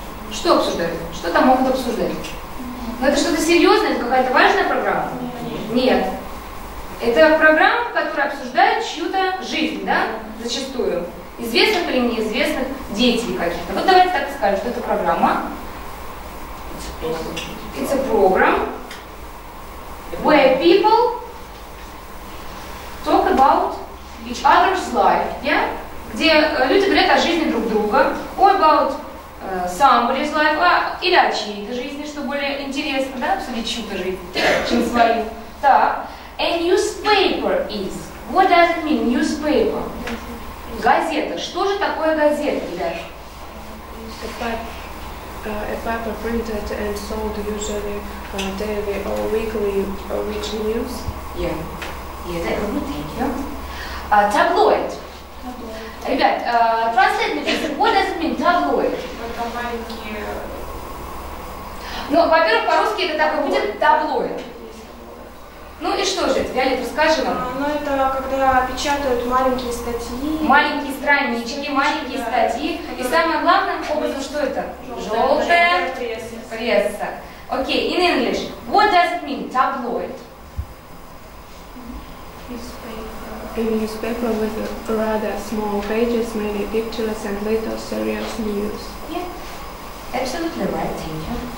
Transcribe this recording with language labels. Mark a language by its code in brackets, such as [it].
[ru] Что обсуждают? Что там могут обсуждать? Но это что-то серьезное? Это какая-то важная программа? Нет. Это программа, в которой обсуждают чью-то жизнь, да? Зачастую. Известных или неизвестных деятелей каких-то. Вот давайте так скажем, что это программа. [en] It's a program where people talk about each other's life, yeah? [ru] Где люди говорят о жизни друг друга, [en] or about somebody's life, [ru] или о чьей-то жизни, что более интересно, да, обсудить чью-то жизнь, чем свою. Так, [en] a newspaper is. What does it mean, newspaper? [ru] Газета. Что же такое газета, ребят? [en] A paper printed and sold usually daily or weekly which news. Yeah. Yes, I will thank you. Tabloid. [ru] Ребят, [en] translate me please. What does it mean, tabloid? [ru] Это маленькие... Ну, во-первых, по-русски это так и будет таблоид. Ну и что же это, Виолетта, расскажи нам. Ну это когда печатают маленькие статьи. Маленькие странички, маленькие статьи. И самое главное, образом, что это? Желтая пресса. [en] Окей, in English. What does it mean, tabloid? A newspaper with rather small pages, many pictures and little serious news. Yeah, absolutely right, thank you.